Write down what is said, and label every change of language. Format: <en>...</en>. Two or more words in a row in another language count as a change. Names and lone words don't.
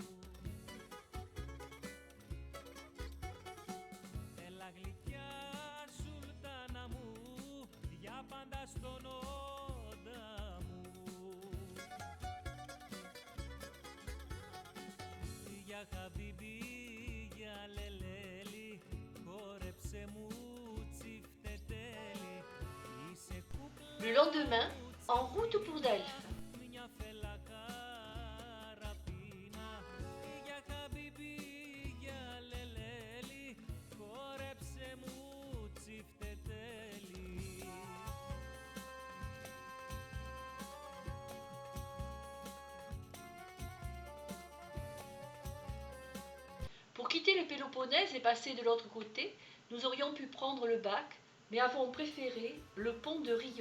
<el>Έλα γλυκιά σουλτάνα μου, για πάντα στον όντα μου. Για χαμπίμπι, για λελέλη, χόρεψε μου τσιφτετέλη.</el> <fr>Le lendemain, en route pour Delphes.</fr> <el>Μια φέλα καραπίνα, για χαμπίμπι, για λελέλη, χόρεψε μου τσιφτετέλη.</el> <fr>Pour quitter le Péloponnèse et passer de l'autre côté, nous aurions pu prendre le bac, mais avons préféré le pont de Rion.</fr>